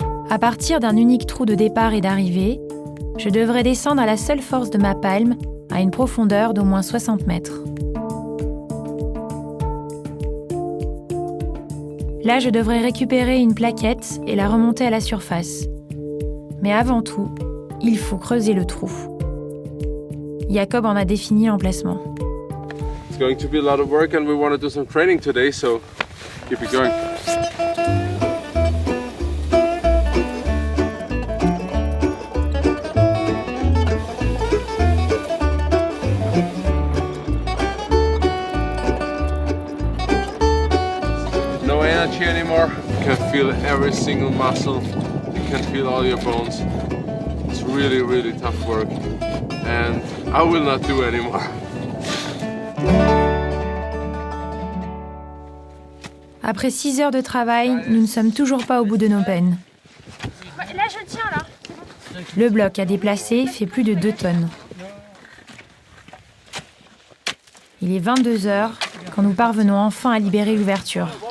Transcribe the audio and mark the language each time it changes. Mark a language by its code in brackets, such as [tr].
[fr] À partir d'un unique trou de départ et d'arrivée, je devrais descendre à la seule force de ma palme à une profondeur d'au moins 60 mètres. Là, je devrais récupérer une plaquette et la remonter à la surface. Mais avant tout, il faut creuser le trou. Jacob en a défini l'emplacement. [en] It's going to be a lot of work and we want to do some training today, so keep it going. No energy anymore. You can feel every single muscle. You can feel all your bones. It's really, really tough work. And I will not do anymore. [fr] Après 6 heures de travail, nous ne sommes toujours pas au bout de nos peines. Là, je tiens, là. Le bloc à déplacer fait plus de 2 tonnes. Il est 22 heures quand nous parvenons enfin à libérer l'ouverture.